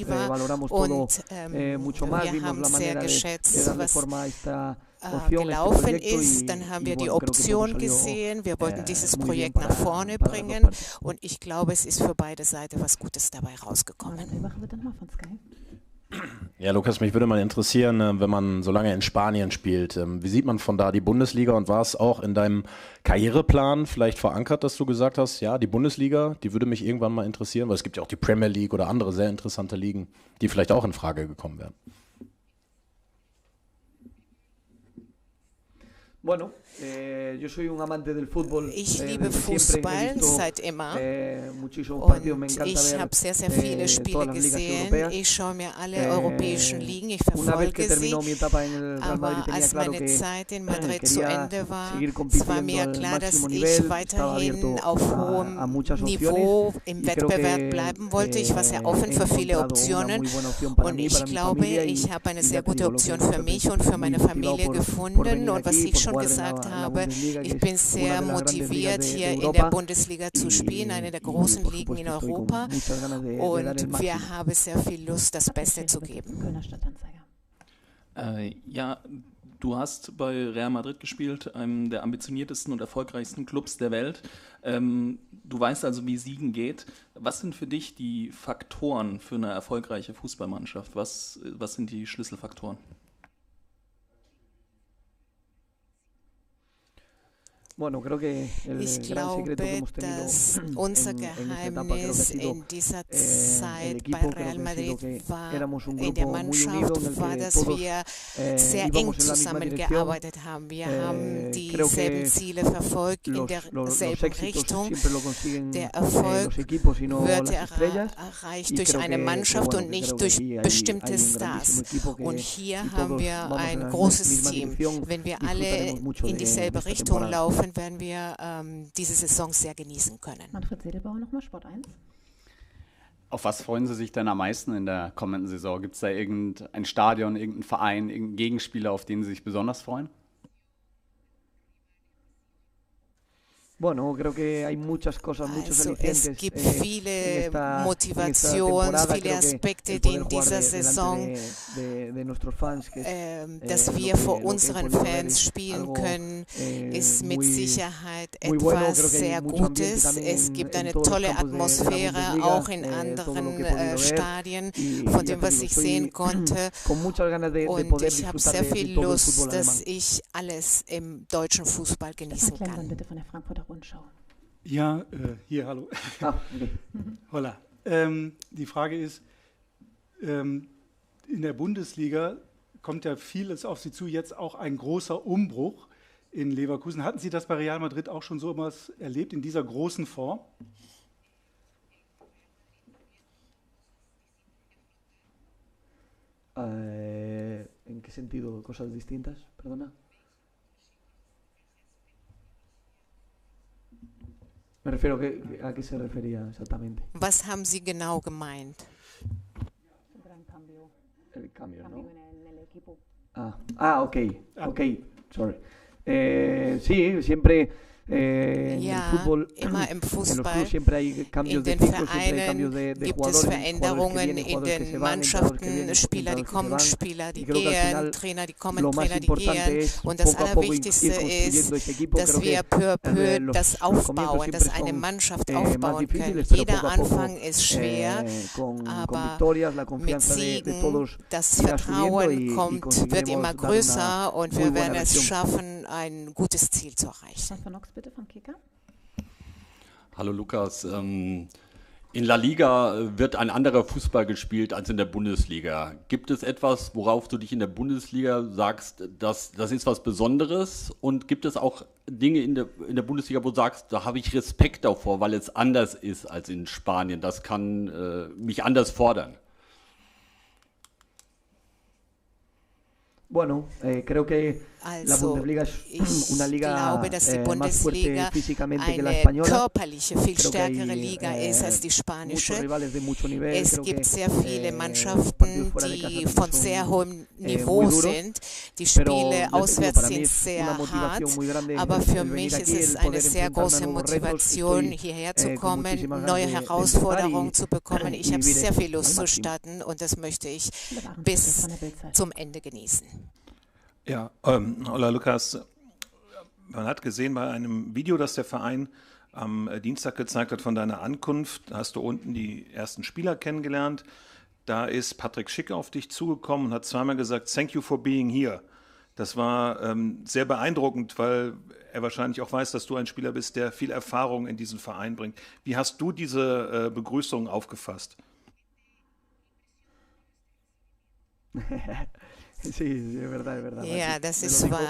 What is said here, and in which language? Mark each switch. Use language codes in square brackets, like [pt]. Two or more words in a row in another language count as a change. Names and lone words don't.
[de] intensiver [es] valoramos todo [de] und [es] mucho más. [de] wir [es] Vimos [de] haben [es] la [de] sehr [es] manera de [de] geschätzt, [es] darle [de] was [es] forma a [de] gelaufen ist. Dann haben wir die Option gesehen. Wir wollten dieses Projekt nach vorne bringen und ich glaube, es ist für beide Seiten was Gutes dabei rausgekommen. Ja, Lukas, mich würde mal interessieren, wenn man so lange in Spanien spielt, wie sieht man von da die Bundesliga und war es auch in deinem Karriereplan vielleicht verankert, dass du gesagt hast, ja, die Bundesliga, die würde mich irgendwann mal interessieren, weil es gibt ja auch die Premier League oder andere sehr interessante Ligen, die vielleicht auch in Frage gekommen wären. [es] Bueno, yo soy un amante del fútbol. [de] Ich liebe [es] Desde siempre he [de] Fußball [es] visto, [de] seit immer [es] muchísimos [de] und [es] partidos. Me encanta [de] ich [es] ver [de] habe sehr, sehr viele Spiele [es] todas las ligas [de] gesehen. [es] europeas. [de] Ich schaue mir alle europäischen Ligen, ich [es] Una vez que [de] verfolge sie. [es] terminó mi etapa en el Real Madrid [de] Aber [es] tenía [de] als [es] claro [de] meine [es] que [de] Zeit in Madrid zu [es] quería [de] Ende war, [es] seguir [de] es war [es] compitiendo [de] mir [es] al [de] klar, dass [es] máximo [de] ich [es] nivel. Estaba [de] weiterhin [es] abierto [de] auf [es] a [de] hohem [es] muchas [de] Niveau [es] opciones [de] im [es] y creo [de] Wettbewerb [es] que [de] bleiben wollte. Ich war sehr offen [es] he [de] für viele [es] encontrado una [de] Optionen [es] muy buena opción para [de] und [es] mí, [de] ich [es] para mi [de] glaube, [es] familia y [de] ich habe eine [es] ya [de] sehr [es] te [de] gute [es] digo, lo que [de] Option [es] me [de] für [es] hace [de] mich und für [es] muy [de] meine [es] motivado [de] Familie [es] por [de] gefunden [es] venir [de] und was [es] aquí, [de] ich [es] por [de] schon [es] jugar en [de] gesagt [es] la [de] habe, [es] Bundesliga, que [de] ich [es] es [de] bin [es] una [de] sehr [es] de las grandes ligas [de] motiviert, hier in der [es] Europa. [de] Bundesliga zu spielen, eine der großen [es] Por [de] Ligen in [es] supuesto estoy con [de] Europa [es] muchas ganas de dar el [de] und wir [es] máximo. [de] haben sehr viel Lust, das Beste zu geben. Kölner Stadtanzeiger. Ja, du hast bei Real Madrid gespielt, einem der ambitioniertesten und erfolgreichsten Clubs der Welt. Du weißt also, wie Siegen geht. Was sind für dich die Faktoren für eine erfolgreiche Fußballmannschaft? Was sind die Schlüsselfaktoren? [es] Bueno, creo que el [de] Ich [es] gran secreto que [de] glaube, [es] hemos tenido [de] dass unser [es] en esta etapa creo que ha [de] Geheimnis [es] sido [de] in dieser [es] el [de] Zeit bei [es] equipo, creo [de] Real [es] que ha sido [de] Madrid [es] que [de] war, [es] éramos un [de] in der [es] grupo muy unido en el [de] Mannschaft war, [es] que [de] dass [es] todos [de] wir sehr eng [es] íbamos en la misma dirección. [de] zusammengearbeitet haben. Wir haben [es] Creo [de] dieselben [es] que [de] Ziele verfolgt in [es] los [de] derselben [es] éxitos [de] Richtung. [es] siempre lo consiguen [de] Der [es] los [de] Erfolg [es] equipos y no [de] wird [es] las estrellas. [de] erreicht [es] Y [de] durch [es] creo [de] eine [es] que, [de] Mannschaft [es] bueno, [de] und [es] que [de] nicht [es] creo que [de] durch [es] aquí hay [de] bestimmte [es] un [de] Stars. [es] grandísimo equipo que [de] Und hier [es] y [de] haben [es] todos [de] wir [es] vamos en [de] ein [es] la [de] großes [es] misma [de] Team. [es] dirección. [de] Wenn wir alle [es] Disfrutaremos mucho [de] in [es] de [de] dieselbe [es] esta [de] Richtung [es] temporada. [de] laufen, werden wir diese Saison sehr genießen können. Manfred Sedelbauer nochmal, Sport 1. Auf was freuen Sie sich denn am meisten in der kommenden Saison? Gibt es da irgendein Stadion, irgendeinen Verein, irgendeinen Gegenspieler, auf den Sie sich besonders freuen? [es] Bueno, creo que hay muchas cosas, muchos [de] Also es [es] alicientes [de] gibt [es] en [de] viele [es] esta [de] Motivations-, [es] temporada. [de] viele [es] Creo que [de] Aspekte, [es] el [de] die [es] poder [de] in [es] jugar [de] dieser [es] delante [de] Saison [es] de nuestros fans, que es, [de] dass [es] lo [de] wir [es] que- [de] vor [es] lo que he [de] unseren [es] podido ver [de] Fans [es] es [de] spielen [es] algo, [de] können, ist mit [es] muy- [de] Sicherheit [es] muy bueno. [de] etwas [es] Creo que hay [de] sehr [es] mucho ambiente [de] Gutes. [es] también [de] Es gibt [es] en [de] eine [es] todos los [de] tolle [es] campos de la [de] Atmosphäre, [es] Bundesliga, [de] auch in [es] todo lo [de] anderen [es] que he podido ver. [de] Stadien, [es] Y [de] von [es] ya [de] dem, [es] te [de] was [es] digo, [de] ich [es] estoy [de] sehen konnte. [es] con muchas ganas de [de] Und [es] poder [de] ich habe [es] disfrutar [de] sehr [es] de [de] viel [es] todo el [de] Lust, [es] fútbol [de] dass [es] alemán. [de] ich alles im deutschen Fußball Stefan genießen Klemmmann kann. bitte von der Frankfurter Rundschau. Ja, hier, hallo. Ah, okay. Hola. Die Frage ist, in der Bundesliga kommt ja vieles auf Sie zu, jetzt auch ein großer Umbruch in Leverkusen. Hatten Sie das bei Real Madrid auch schon so etwas erlebt, in dieser großen Form? [es] ¿En qué sentido? ¿Cosas distintas? Perdona. Me refiero a qué se refería exactamente. [de] Was haben Sie genau gemeint? [es] El cambio, ¿no? Ok, ok, sorry. Sí, siempre en [de] Ja, [es] el fútbol, [de] immer im [es] en los [de] Fußball. [es] clubes siempre hay cambios [de] In [es] de [de] den [es] ciclos, siempre hay cambios [de] Vereinen [es] de [de] gibt es [es] jugadores, [de] Veränderungen [es] jugadores que [de] in [es] vienen, jugadores que se [de] den [es] van, entrenadores que [de] Mannschaften, [es] vienen, [de] Spieler, die [es] entrenadores que se [de] kommen, [es] van. [de] Spieler, die [es] Y creo que al [de] gehen, [es] final [de] Trainer, die kommen, [es] lo más [de] Trainer, die [es] importante [de] gehen. [es] es [de] Und das [es] poco a poco ir [de] Allerwichtigste [es] construyendo [de] ist, [es] ese equipo. [de] dass [es] Creo [de] wir [es] que [fr] peu à peu [es] los [de] das [es] comienzos [de] aufbauen, [es] siempre [de] dass eine [es] son [de] Mannschaft [es] más [de] aufbauen können. [es] difíciles, pero [de] Jeder [es] poco a poco, [de] Anfang ist schwer, [es] con [de] aber [es] victorias, la [de] mit [es] confianza de [de] Siegen, [es] todos [de] das [es] irá subiendo [de] Vertrauen [es] y [de] wird [es] conseguiremos [de] immer [es] dar [de] größer und [es] muy [de] wir [es] buena [de] werden es [es] versión. [de] schaffen, ein gutes Ziel zu erreichen. Stefan Knox bitte vom Kicker. Hallo Lukas, in La Liga wird ein anderer Fußball gespielt als in der Bundesliga. Gibt es etwas, worauf du dich in der Bundesliga sagst, das ist was Besonderes? Und gibt es auch Dinge in der Bundesliga, wo du sagst, da habe ich Respekt davor, weil es anders ist als in Spanien? Das kann mich anders fordern. [es] Bueno, creo que la [de] Also, [es] Bundesliga [de] ich [es] es una liga [de] glaube, dass die [es] más fuerte [de] Bundesliga [es] físicamente que la [de] eine [es] española. [de] körperliche, viel [es] Creo que hay [de] stärkere Liga ist als die [es] muchos [de] spanische. [es] rivales de mucho nivel. [de] Es [es] Creo [de] gibt [es] que, [de] sehr viele [es] los [de] Mannschaften, [es] partidos fuera de casa [de] die [es] también [de] von [es] son, [de] sehr hohem [es] muy [de] Niveau [es] duros. [de] sind. Die [es] Pero, [de] Spiele [es] ya te digo, [de] auswärts [es] para mí [de] sind [es] es [de] sehr [es] una [de] hart, [es] motivación muy grande [de] aber [es] el [de] für [es] venir [de] mich ist [es] aquí, [de] es [es] el [de] eine [es] poder [de] sehr [es] enfrentarme a [de] große [es] nuevos retos. [de] Motivation, [es] Estoy, [de] hierher zu [es] con [de] kommen, [es] muchísimas [de] neue [es] ganas de [de] Herausforderungen [es] empezar [de] zu bekommen. Ich [es] y [de] habe [es] vivir [de] sehr viel [es] al [de] Lust zu [es] máximo. [de] starten und das möchte ich Philipp Ahrens bitte bis von der Bildzeit. zum Ende genießen. Ja, hola Lukas. Man hat gesehen bei einem Video, das der Verein am Dienstag gezeigt hat von deiner Ankunft, da hast du unten die ersten Spieler kennengelernt. Da ist Patrick Schick auf dich zugekommen und hat zweimal gesagt, [en] thank you for being here. [de] Das war sehr beeindruckend, weil er wahrscheinlich auch weiß, dass du ein Spieler bist, der viel Erfahrung in diesen Verein bringt. Wie hast du diese Begrüßung aufgefasst? Ja, das ist wahr.